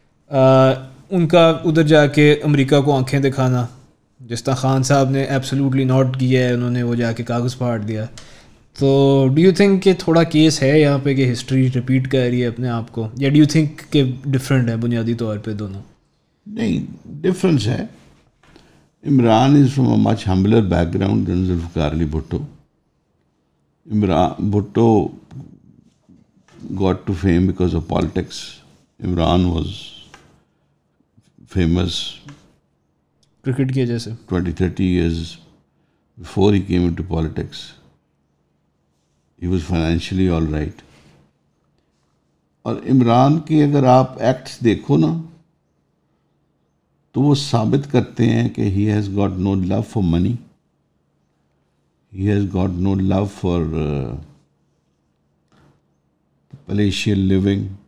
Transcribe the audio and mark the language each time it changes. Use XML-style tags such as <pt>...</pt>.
<ur>ان کا ادھر جا کے امریکہ کو آنکھیں دکھانا، جس طرح خان صاحب نے ایبسلیوٹلی ناٹ کیا ہے، انہوں نے وہ جا کے کاغذ پھاڑ دیا. تو</ur> <en>do you think</en> <ur>کہ تھوڑا کیس ہے یہاں پہ کہ ہسٹری ریپیٹ کر رہی ہے اپنے آپ کو، یا ڈو یو تھنک کہ ڈفرینٹ ہے بنیادی طور پہ دونوں؟ نہیں، ڈفرینس ہے.</ur> <en>Imran is from a much humbler background than Zulfikar Ali Bhutto. Bhutto got to fame because of politics. Imran was famous</en> <ur>cricket کی وجہ سے</ur> <en>20-30 years before he came into politics. He was financially all right.</en> <ur>اور عمران کے اگر آپ ایکٹس دیکھو نا تو وہ ثابت کرتے ہیں کہ</ur> <en>he has got no love for money. He has got no love for palatial living</en>